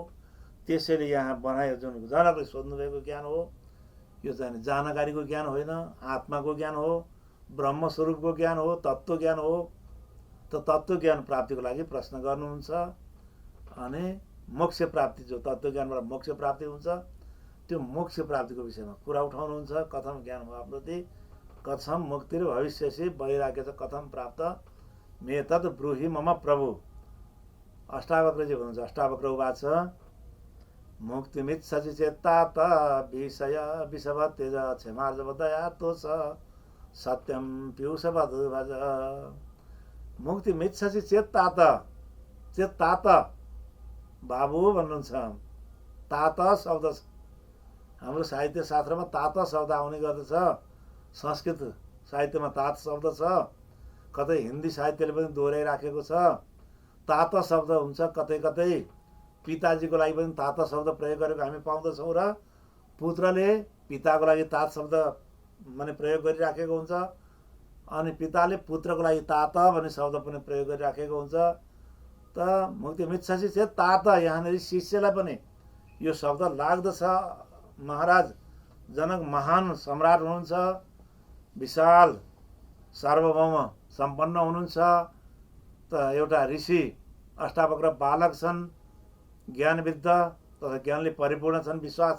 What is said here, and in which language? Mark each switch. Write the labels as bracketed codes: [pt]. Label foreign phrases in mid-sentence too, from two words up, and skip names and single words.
[ne] त्यसैले यहाँ बनायो जुन जनकले सोध्नुभएको ज्ञान हो, यो चाहिँ जानकारीको ज्ञान होइन, आत्माको ज्ञान हो, ब्रह्मस्वरूपको ज्ञान हो, तत्त्व ज्ञान हो। त तत्त्व ज्ञान प्राप्तिको लागि प्रश्न गर्नुहुन्छ। अनि मोक्ष प्राप्ति, जो तत्त्व ज्ञानबाट मोक्ष प्राप्ति हुन्छ त्यो मोक्ष प्राप्तिको विषयमा कुरा उठाउनुहुन्छ। [sa] कथम ज्ञान प्राप्नोति, कथम मुक्तिर भविष्यसि, वैराग्य च कथम प्राप्त मे तत् ब्रूहि मम प्रभु। [ne] अष्टावक्रजी भन्नुहुन्छ। [sa] अष्टावक्र उवाच मुक्तिमिच्छसि चेत्तात विषय विषवत् तेज क्षमार्जवदया तोष सत्यम पीयूषवद् भज। मुक्तिमिच्छसि चेत्तात, [ne] चेत्तात बाबु भन्नुहुन्छ। तात शब्द छ, हाम्रो साहित्य शास्त्रमा तात शब्द आउने गर्दछ। संस्कृत साहित्यमा तात शब्द छ, कतै हिन्दी साहित्यले पनि दोहोऱ्याइराखेको छ। तात शब्द हुन्छ कतै कतै पिताजीको लागि पनि तात शब्द प्रयोग गरेको हामी पाउँदछौँ र पुत्रले पिताको लागि तात शब्द माने प्रयोग गरिराखेको हुन्छ। अनि पिताले पुत्रको लागि तात भन्ने शब्द पनि प्रयोग गरिराखेको हुन्छ। [sa] त मुक्तिमिच्छसि चेत् तात, [ne] यहाँनिर शिष्यलाई पनि यो शब्द लाग्दछ। महाराज जनक महान सम्राट हुनुहुन्छ, विशाल सार्वभौम सम्पन्न हुनुहुन्छ। त एउटा ऋषि, अष्टावक्र बालक छन्, ज्ञानवृद्ध तथा ज्ञानले परिपूर्ण छन्, विश्वास छ।